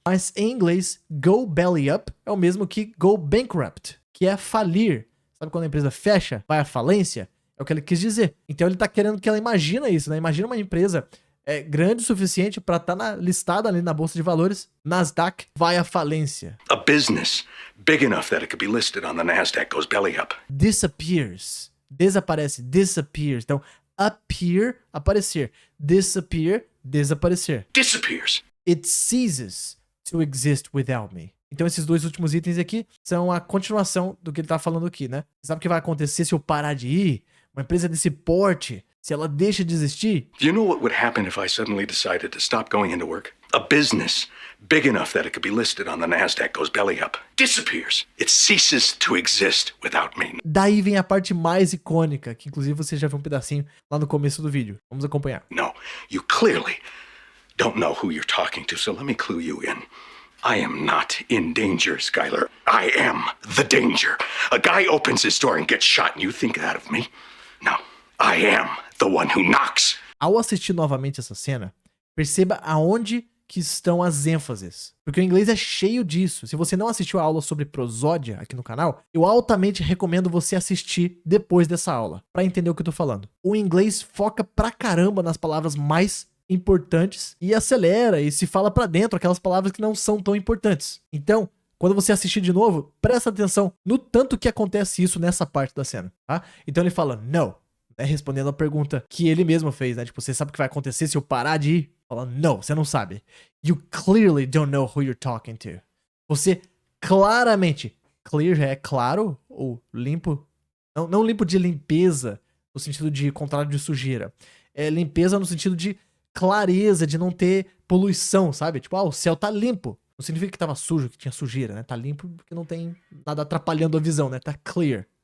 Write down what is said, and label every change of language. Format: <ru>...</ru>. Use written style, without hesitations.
<pt>Mas em inglês,</pt> <en>go belly up</en> <pt>é o mesmo que</pt> <en>go bankrupt,</en> <pt>que é falir. Sabe quando a empresa fecha, vai à falência? É o que ele quis dizer. Então ele tá querendo que ela imagina isso, né? Imagina uma empresa grande o suficiente para estar listada ali na bolsa de valores, Nasdaq vai à falência.</pt> <en>A business big enough that it could be listed on the NASDAQ goes belly up. Disappears.</en> <pt>Desaparece,</pt> <en>disappears.</en> <pt>Então, appear, aparecer. Disappear, desaparecer.</pt> <en>Disappears. It ceases to exist without me.</en> <pt>Então esses dois últimos itens aqui são a continuação do que ele tá falando aqui, né? Você sabe o que vai acontecer se eu parar de ir? Uma empresa desse porte, se ela deixa de existir?</pt> <en>Do you know what would happen if I suddenly decided to stop going into work? A business big enough that it could be listed on the NASDAQ goes belly up. Disappears. It ceases to exist without me.</en> <pt>Daí vem a parte mais icônica, que inclusive você já viu um pedacinho lá no começo do vídeo. Vamos acompanhar.</pt> <en>No, you clearly don't know who you're talking to, so let me clue you in. I am not in danger, Skylar. I am the danger. A guy opens his door and gets shot, and you think that of me? No, I am the one who knocks.</en> <pt>Ao assistir novamente essa cena, perceba aonde que estão as ênfases. Porque o inglês é cheio disso. Se você não assistiu a aula sobre prosódia aqui no canal, eu altamente recomendo você assistir depois dessa aula, pra entender o que eu tô falando. O inglês foca pra caramba nas palavras mais importantes e acelera e se fala pra dentro aquelas palavras que não são tão importantes. Então, quando você assistir de novo, presta atenção no tanto que acontece isso nessa parte da cena, tá? Então ele fala,</pt> <en>no,</en> <pt>né, respondendo a pergunta que ele mesmo fez, né? Tipo, você sabe o que vai acontecer se eu parar de ir? Fala, no, você não sabe.</pt> <en>You clearly don't know who you're talking to.</en> <pt>Você claramente, clear já é claro ou limpo? Não limpo de limpeza, no sentido de contrário de sujeira. É limpeza no sentido de clareza, de não ter poluição, sabe? Tipo, o céu tá limpo. Não significa que tava sujo, que tinha sujeira, né? Tá limpo porque não tem nada atrapalhando a visão, né?</pt> <en>Tá clear.</en>